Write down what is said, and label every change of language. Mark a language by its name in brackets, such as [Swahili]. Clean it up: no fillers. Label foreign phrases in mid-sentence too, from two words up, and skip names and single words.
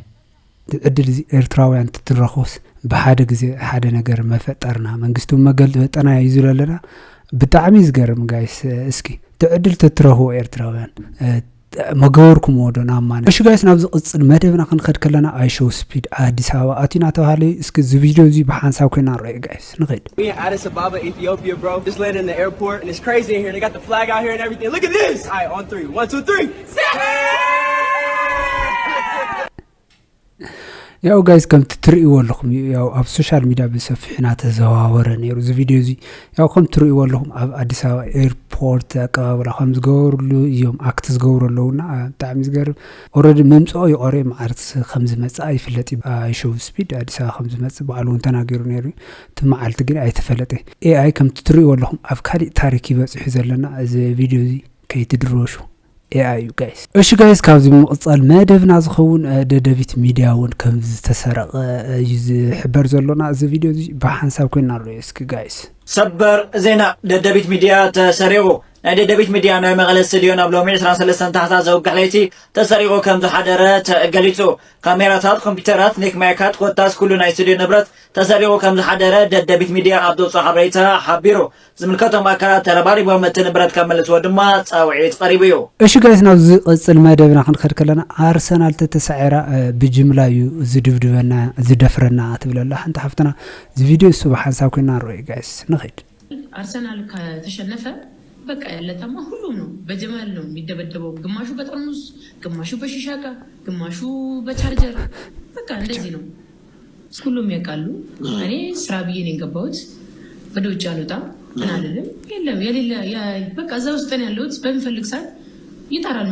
[Tigrinya] ዕድል ኤርትራውያን ትትረኾስ በሓደ ግዜ ሓደ ነገር መፈጠርና መንግስቱ መገል በጠና ይዙለለና ብጣዕሚ ዝገርም ጋይስ እስኪ ትዕድል ትትረኹ ኤርትራውያን መገወርኩም ወዶና ማነ እሺ ጋይስ ናብ ዝቅጽል መደብና ክንኸድ ከለና አይ ሾው ስፒድ አዲስ አበባ አቲና ተባለ እስኪ ዚ ቪዲዮ ዚ በሐንሳብ ኮይና ራይ ጋይስ ንኸድ [English] We in Addis Ababa, Ethiopia, bro. Just landed in the airport and it's crazy in here. They got the flag out here and everything. Look at this. All right, on 3. 1 2 3. [Tigrinya] ያው ጋይስ ከም ትሪእዎ ኣለኹም ያው ኣብ ሶሻል ሚዲያ ብሰፊሕና ተዘዋወረ ነይሩ እዚ ቪድዮ እዚ ያው ከም ትሪእዎ ኣለኹም ኣብ አዲስ አበባ ኤርፖርት ኣቀባብላ ከም ዝገበሩሉ እዮም ኣክት ዝገበሩሉና ብጣዕሚ ዝገርም ኦልሬዲ መምጽኦ ይቆረ ማዓርት ከም ዝመጽእ ኣይፍለጥ ኣይ ሾው ስፒድ አዲስ አበባ ከም ዝመጽእ በዓሉ ተናገሩ ነይሩ ትማዓልቲ ግን ኣይተፈለጠ ኤአይ ከም ትሪእዎ ኣለኹም ኣብ ካሊእ ታሪክ ይበጽሑ ዘለና እዚ ቪድዮ እዚ ከይትድረሹ [English] AI you guys [Tigrinya] እሺ ጋይስ ካብዚ መቅጻል መደብና ዝኸውን ደደቢት ሚዲያውን ከም ዝተሰረቀ ይሕበር ዘሎና እዚ ቪድዮ እዚ በሐንሳብ ኮይና ነው እስኪ ጋይስ ሰበር ዜና ደደቢት ሚዲያ ተሰሪቁ ደደቢት ሚዲያ ነው መቀለ ስቱዲዮን ኣብ ሎሚ 13 ታህሳስ ዘውጋለይቲ ተሰሪቁ ከም ዝሓደረ ተገሊጹ ካሜራታት ኮምፒውተራት ኔክ ማይካት ኮታስ ኩሉ ናይ ስቱዲዮ ንብረት ተሰሪቁ ከም ዝሓደረ ደደቢት ሚዲያ ኣብ ደውፃ ሓበሬታ ሓቢሩ ዝምልከቶም ኣካላት ተረባሪቦም እቲ ንብረት ከመልስዎ ድማ ጻውዒት ቀሪቡ እዩ እሺ ጋይስ ናብ ዝቅጽል መደብና ክንከድ ከለና አርሰናል ተተሳዒራ ብጅምላ እዩ ዝድብድበና ዝደፍረና ትብለላ ሓንታ ሓፍተና እዚ ቪድዮ እሱ በሐንሳብ ኮይና ነው ጋይስ ንኸድ [Amharic] አርሰናል ከተሸነፈ በቃ ያለታማ ሁሉም ነው በጀማል ነው የሚደበደበው ግማሹ በጠርሙስ ግማሹ በሽሻቃ ግማሹ በቻርጀር በቃ እንደዚህ ነው ሁሉም ያውቃሉ እኔ ስራ ብዬ ነው የገባሁት ወደ ውጭ አልወጣም እና አይደለም የለም የሌለ በቃ እዛ ውስጥ ነው ያለሁት በሚፈልግ ሰዓት ይጣራል